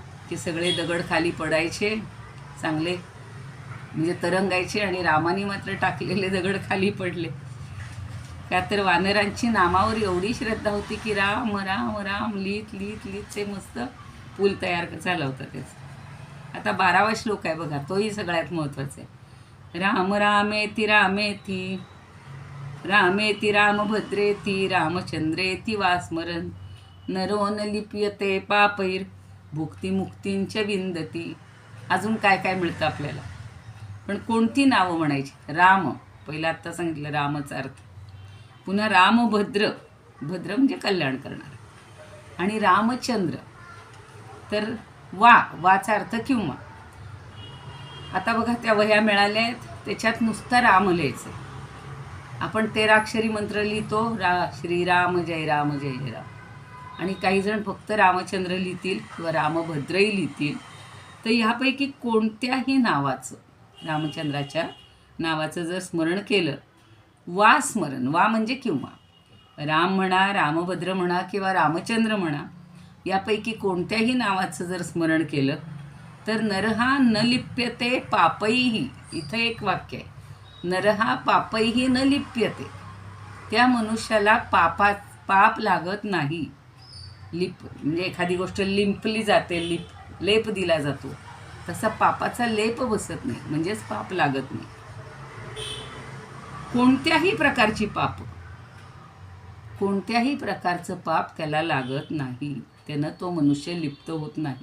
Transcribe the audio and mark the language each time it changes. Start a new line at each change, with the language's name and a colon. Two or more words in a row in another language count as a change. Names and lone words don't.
Marathi: की सगळे दगड खाली पडायचे चांगले, म्हणजे तरंगायचे, आणि रामाने मात्र टाकलेले दगड खाली पडले. का तर वानरांची नामावर एवढी श्रद्धा होती की राम राम राम लिहित लिहित लिहित ते मस्त पूल तयार झाला होता त्याचा. आता 12वा श्लोक आहे बघा, तोही सगळ्यात महत्त्वाचा आहे.
Sanskrit: राम रामेति रामेति रामेति रामभद्रेति रामचंद्रेति वास्मरन् नरो न लिप्यते पापैर भुक्तिमुक्तींच विंदती.
Marathi: अजून काय काय मिळतं आपल्याला, पण कोणती नावं म्हणायची? राम पहिला आत्ता सांगितलं रामचा अर्थ, पुन्हा रामभद्र, भद्र म्हणजे कल्याण करणार, आणि रामचंद्र तर वाचा अर्थ किंवा. आता बघा त्या वह्या मिळाल्या आहेत, त्याच्यात नुसतं राम लिहायचं. आपण 13 अक्षरी मंत्र लिहितो, श्रीराम जय राम जय जय राम, आणि काही जण फक्त रामचंद्र लिहितील किंवा रामभद्रही लिहितील. तर ह्यापैकी कोणत्याही नावाचं, रामचंद्राच्या नावाचं जर स्मरण केलं, वा स्मरण, वा म्हणजे किंवा, राम म्हणा, रामभद्र म्हणा किंवा रामचंद्र म्हणा, यापैकी कोणत्याही नावाचं जर स्मरण केलं तर
Sanskrit: नरहा न लिप्यते पापैही.
Marathi: इथं एक वाक्य आहे,
Sanskrit: नरहा पापैही न लिप्यते.
Marathi: त्या मनुष्याला पाप लागत नाही. लिप म्हणजे एखादी गोष्ट लिंपली जाते, लेप दिला जातो, तसा पापाचा लेप बसत नाही, म्हणजेच पाप लागत नाही. कोणत्याही प्रकारची पाप, कोणत्याही प्रकारचं पाप त्याला लागत नाही, त्यानं तो मनुष्य लिप्त होत नाही.